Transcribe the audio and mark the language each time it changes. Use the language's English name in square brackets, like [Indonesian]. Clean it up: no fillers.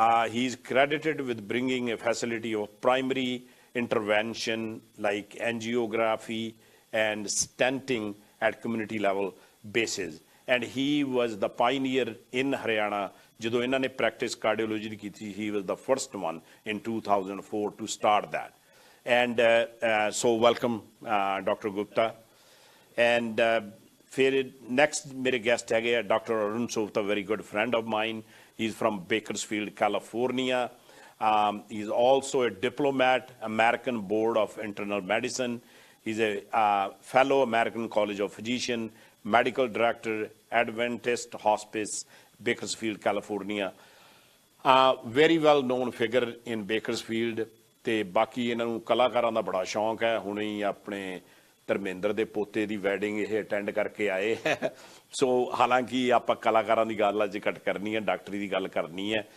[English] He's credited with bringing a facility of primary intervention like angiography and stenting at community level basis. And he was the pioneer in Haryana. [Punjabi] ਜਦੋਂ ਇਹਨਾਂ ਨੇ practice cardiology ਦੀ ਕੀਤੀ, [English] he was the first one in 2004 to start that. And so welcome Dr. Gupta. [Punjabi] And ਫਿਰ next ਮੇਰੇ guest ਹੈਗੇ ਆ Dr. [English] Arun Softa, very good friend of mine. He's from Bakersfield, California. He's also a diplomat, American Board of Internal Medicine. He's a fellow American College of Physician, medical director, Adventist Hospice, Bakersfield, California. Very well known figure in Bakersfield. [Punjabi] ਤੇ ਬਾਕੀ ਇਹਨਾਂ ਨੂੰ ਕਲਾਕਾਰਾਂ ਦਾ ਬੜਾ ਸ਼ੌਂਕ ਹੈ। ਹੁਣੇ ਹੀ ਆਪਣੇ ਧਰਮਿੰਦਰ ਦੇ ਪੋਤੇ ਦੀ ਵੈਡਿੰਗ ਇਹ ਅਟੈਂਡ ਕਰਕੇ ਆਏ ਹੈ। ਸੋ ਹਾਲਾਂਕਿ ਆਪਾਂ ਕਲਾਕਾਰਾਂ ਦੀ ਗੱਲ ਅੱਜ ਘੱਟ ਕਰਨੀ ਹੈ, ਡਾਕਟਰੀ ਦੀ ਗੱਲ ਕਰਨੀ ਹੈ।